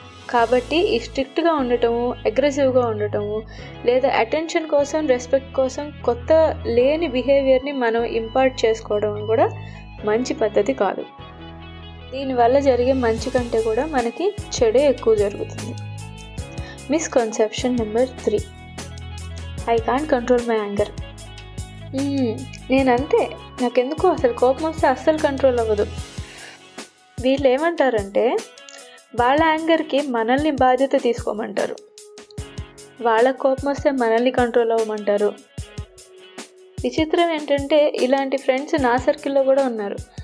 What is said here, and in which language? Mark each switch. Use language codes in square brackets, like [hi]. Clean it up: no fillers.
[te] కాబట్టి ఈ స్ట్రిక్ట్గా ఉండటము, అగ్రెసివ్గా ఉండటము, లేదా అటెన్షన్ కోసం, రెస్పెక్ట్ కోసం కొత్త లేని బిహేవియర్ని మనం ఇంపార్ట్ చేసుకోవడం కూడా మంచి పద్ధతి కాదు. దీనివల్ల జరిగే మంచి కంటే కూడా మనకి చెడే ఎక్కువ జరుగుతుంది. [en] Misconception number 3, I can't control my anger. [te] నేనంతే, నాకెందుకో అసలు కోపం వస్తే అస్సలు కంట్రోల్ అవ్వదు. వీళ్ళు ఏమంటారంటే వాళ్ళ యాంగర్కి మనల్ని బాధ్యత తీసుకోమంటారు, వాళ్ళ కోపం వస్తే మనల్ని కంట్రోల్ అవ్వమంటారు. విచిత్రం ఏంటంటే ఇలాంటి ఫ్రెండ్స్ నా సర్కిల్లో కూడా ఉన్నారు.